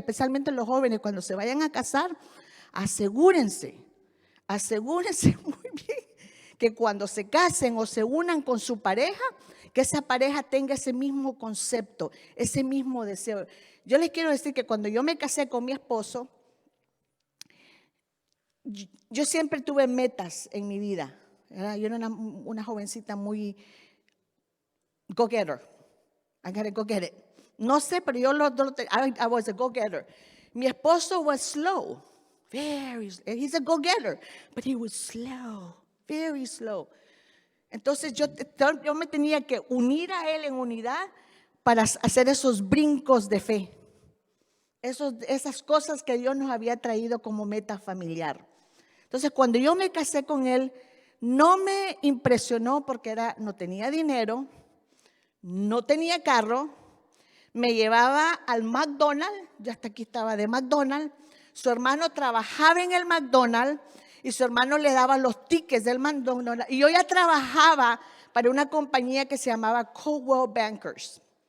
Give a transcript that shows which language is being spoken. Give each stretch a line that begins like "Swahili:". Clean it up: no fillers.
Spanish: Especialmente los jóvenes, cuando se vayan a casar, asegúrense muy bien que cuando se casen o se unan con su pareja, que esa pareja tenga ese mismo concepto, ese mismo deseo. Yo les quiero decir que cuando yo me casé con mi esposo, yo siempre tuve metas en mi vida. ¿Verdad? Yo era una jovencita muy go-getter.
English: I gotta go get it.
Spanish: No sé, pero yo
English: I was a go-getter.
Spanish: Mi esposo
English: was slow. He's a go-getter, but he was slow, very slow.
Spanish: Entonces yo me tenía que unir a él en unidad para hacer esos brincos de fe. Esas cosas que Dios nos había traído como meta familiar. Entonces, cuando yo me casé con él, no me impresionó porque no tenía dinero, no tenía carro, me llevaba al McDonald's, yo hasta aquí estaba de McDonald's, su hermano trabajaba en el McDonald's y su hermano le daba los tickets del McDonald's y yo ya trabajaba para una compañía que se llamaba Coldwell Bankers.